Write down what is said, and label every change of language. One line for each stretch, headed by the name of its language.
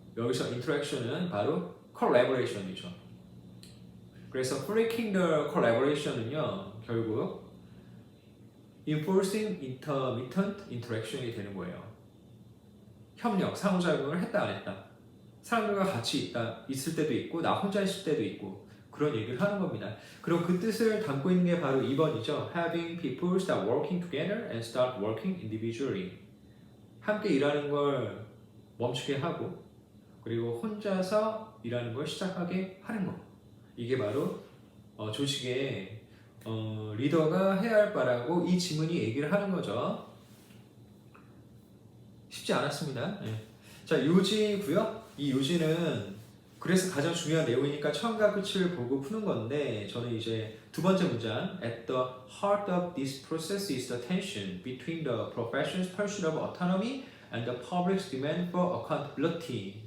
Korean: 여기서 인터랙션은 바로 collaboration이죠. 그래서
English: breaking the collaboration
Korean: 은요 결국
English: enforcing intermittent interaction
Korean: 이 되는 거예요. 협력, 상호작용을 했다 안 했다. 사람들과 같이 있을 때도 있고 나 혼자 있을 때도 있고 그런 얘기를 하는 겁니다. 그럼 그 뜻을 담고 있는 게 바로 2번이죠.
English: Having people start working together and start working individually.
Korean: 함께 일하는 걸 멈추게 하고 그리고 혼자서 일하는 걸 시작하게 하는 거. 이게 바로 조직의 리더가 해야 할 바라고 이 지문이 얘기를 하는 거죠. 쉽지 않았습니다. 네. 자, 요지고요. 이 요지는 그래서 가장 중요한 내용이니까 처음과 끝을 보고 푸는 건데 저는 이제 두 번째 문장
English: At the heart of this process is the tension between the profession's pursuit of autonomy and the public's demand for accountability.